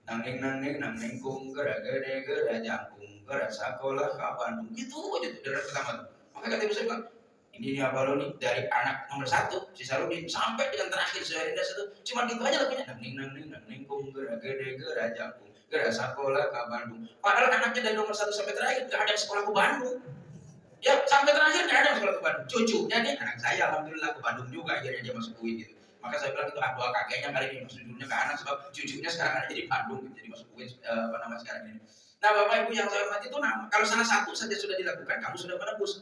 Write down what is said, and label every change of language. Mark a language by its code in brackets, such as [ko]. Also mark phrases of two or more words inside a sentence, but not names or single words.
[su] nang ning kung gera gede gera jangkung gera sakola ka Bandung. [id] Gitu aja tuh dari pertama tuh. Maka kata ibu saya bilang, ini nih abah lo nih dari anak nomor satu si Sarudin sampai dengan terakhir si Herindas itu cuma gitu aja lagunya [su] nang ning kung gera gede gera jangkung gera sakola ka Bandung. [id] Padahal anaknya dari nomor satu sampai terakhir gak ada yang sekolah ke Bandung. Ya sampai terakhir gak ada yang sekolah ke Bandung. Cucunya nih anak saya alhamdulillah ke Bandung juga akhirnya dia masuk UIN gitu. Maka saya bilang itu doa kakeknya kali ini masuk judulnya ke anak sebab cucunya sekarang ada di Bandung gitu, jadi masuk UIN apa namanya sekarang ini. Nah Bapak Ibu yang saya hormati itu kalau salah satu saja sudah dilakukan kamu sudah menebus.